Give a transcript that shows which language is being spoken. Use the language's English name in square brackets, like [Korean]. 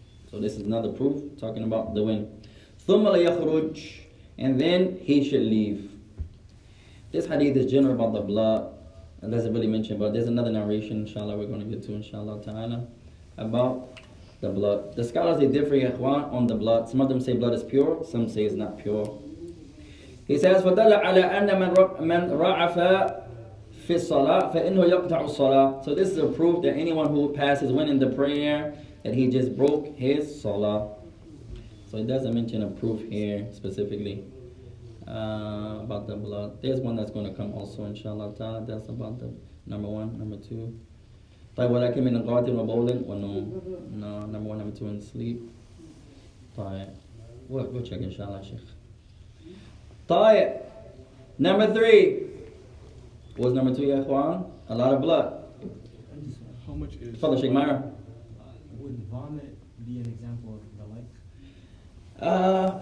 [English] So this is another proof, talking about the wind. [Arabic] ثُمَّ لَيَخْرُجْ, [English] and then he should leave. This hadith is general about the blood. It doesn't really mention, but there's another narration, inshallah, we're going to get to, inshallah ta'ala, about the blood. The scholars, they differ, ya ikhwan, on the blood. Some of them say blood is pure, some say it's not pure. He says, [Arabic] فَدَلَّ عَلَىٰ أَنَّ مَنْ رَعَفَ فِي الصَّلَاةِ فَإِنَّهُ يَقْطَعُ الصَّلَاةِ. [English] So this is a proof that anyone who passes when in the prayer, that he just broke his salah. So it doesn't mention a proof here specifically about the blood. There's one that's going to come also, inshallah ta'ala. That's about the number one, number two. [Arabic] طيب ولكن من قاتل وبول ونوم. [English] No, number one, number two, and sleep. طيب we'll check inshallah, Sheikh. طيب number three. What's number two, ya ikhwan? A lot of blood. How much is? Father Sheikh Myra. Would vomit be an example of the like?